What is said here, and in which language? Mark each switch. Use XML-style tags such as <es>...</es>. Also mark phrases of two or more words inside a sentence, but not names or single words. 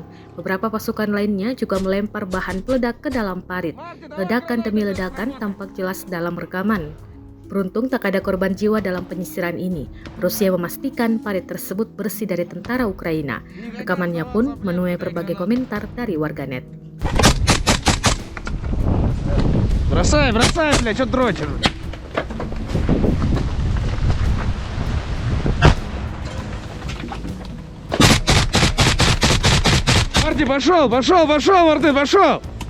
<id>Beberapa pasukan lainnya juga melempar bahan peledak ke dalam parit. Ledakan demi ledakan tampak jelas dalam rekaman. Beruntung tak ada korban jiwa dalam penyisiran ini. Rusia memastikan parit tersebut bersih dari tentara Ukraina. Rekamannya pun menuai berbagai komentar dari warganet.</id> <ru>Бросай, бля, что дрочишь? Марти, пошел, Марти, пошел!</ru>